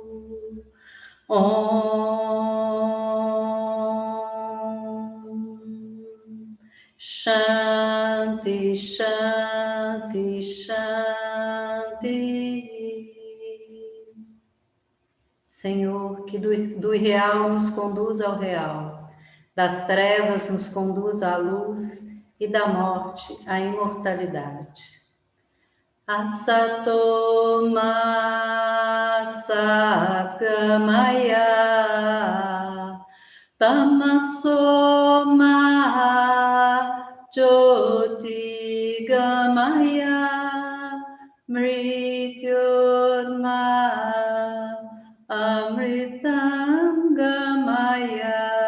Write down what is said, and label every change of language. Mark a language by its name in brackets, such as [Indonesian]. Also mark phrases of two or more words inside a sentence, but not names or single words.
[Sanskrit] Om Shanti, Shanti, Shanti. [Portuguese] Senhor, que do irreal nos conduza ao real, Das trevas nos conduz à luz e da morte à imortalidade. [Sanskrit] Asato ma satgamaya tamaso ma jyoti gamaya mrityurma amritam gamaya.